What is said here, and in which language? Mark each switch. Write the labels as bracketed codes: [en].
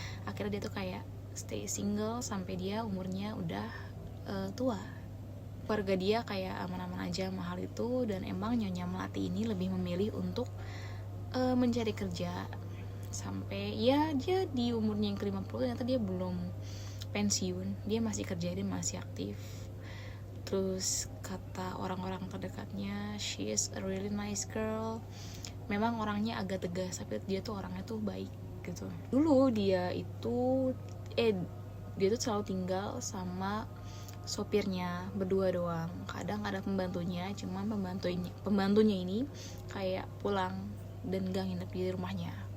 [id] Akhirnya dia tuh kayak [en] stay single [id] sampai dia umurnya udah tua. Keluarga dia kayak aman-aman aja sama hal itu, dan emang Nyonya Melati ini lebih memilih untuk mencari kerja sampai ya dia di umurnya yang ke-50 ternyata dia belum pensiun, dia masih kerja, dia masih aktif. Terus kata orang-orang terdekatnya, [en] she is a really nice girl. [id] Memang orangnya agak tegas, tapi dia tuh orangnya tuh baik gitu. Dulu dia tuh selalu tinggal sama sopirnya berdua doang. Kadang ada pembantunya, cuman pembantunya ini kayak pulang dan gak nginep di rumahnya.